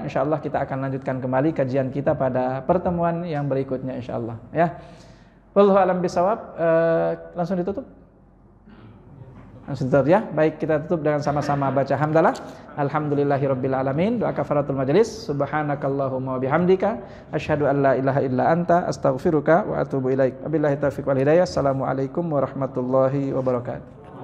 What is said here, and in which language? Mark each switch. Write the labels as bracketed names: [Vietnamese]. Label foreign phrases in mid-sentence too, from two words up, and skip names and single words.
[Indonesian] Insyaallah kita akan lanjutkan kembali kajian kita pada pertemuan yang berikutnya insyaallah ya. [Arabic] والله أعلم بالصواب. [Indonesian] Langsung ditutup. Ya, baik kita tutup dengan sama-sama baca hamdalah. [Arabic] الحمد لله رب العالمين. [Indonesian] Doa [Arabic] كفارة المجلس. سبحانك اللهم وبحمدك أشهد أن لا إله إلا أنت أستغفرك وأتوب إليك. وبالله التوفيق والهداية. السلام عليكم ورحمة الله وبركاته.